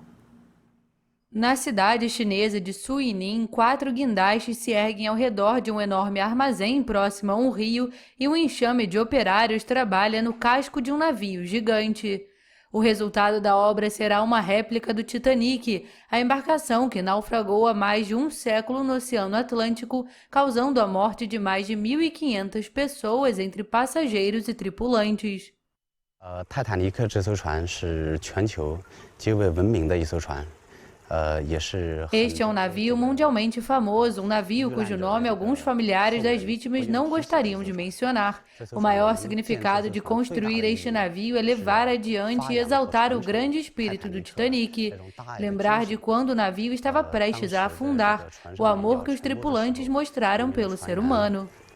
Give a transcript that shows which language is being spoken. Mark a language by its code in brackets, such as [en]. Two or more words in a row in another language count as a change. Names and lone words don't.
[pt] Na cidade chinesa de Suining, 4 guindastes se erguem ao redor de um enorme armazém próximo a um rio e um enxame de operários trabalha no casco de um navio gigante. O resultado da obra será uma réplica do Titanic, a embarcação que naufragou há mais de um século no Oceano Atlântico, causando a morte de mais de 1.500 pessoas entre passageiros e tripulantes. [zh] 泰坦尼克这艘船是全球极为闻名的一艘船。 [pt] Este é um navio mundialmente famoso, um navio cujo nome alguns familiares das vítimas não gostariam de mencionar. O maior significado de construir este navio é levar adiante e exaltar o grande espírito do Titanic. Lembrar de quando o navio estava prestes a afundar, o amor que os tripulantes mostraram pelo ser humano.